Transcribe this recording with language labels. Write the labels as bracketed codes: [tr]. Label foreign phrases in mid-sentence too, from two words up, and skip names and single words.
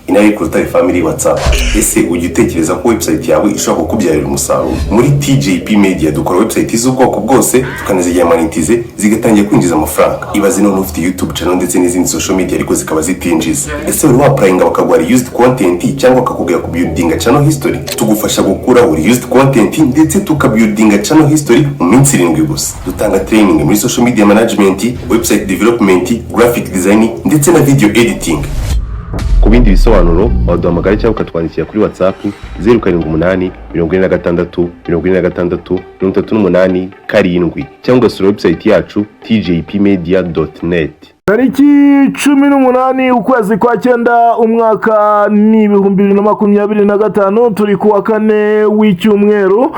[rw] inari ku Rutare Family WhatsApp. Ese ujya utekereza ko website yawe ishobora kukubyarira umusaruro? Muri TJP Media dukora website z'ubwoko bwose tukanazigira monetize zigatangira kwinjiza amafaranga. Ibaze none ufite [en] YouTube channel [rw] ndetse n'izindi [en] social media [rw] ariko zikaba zitinjiza. Ese uri wapurayinga bakaguha [en] used content [rw] cyangwa bakakubwira ku [en] building channel history? [rw] Tugufasha gukura [en] used content [rw] ndetse tukabuildinga [en] channel history [rw] mu minsi 7 gusa. Dutanga training muri [en] social media management, website development, graphic design [rw] ndetse na [en] video editing. [rw] Ku bindi bisobanuro waduhamagara cyangwa ukatwandikira kuri WhatsApp 078 46 46 38 7 cyangwa ugasura website yacu tjpmedia.net. Tariki 18 ukwezi kwa 9 umwaka ni 2025 turi kuwa 4 w'icyumweru.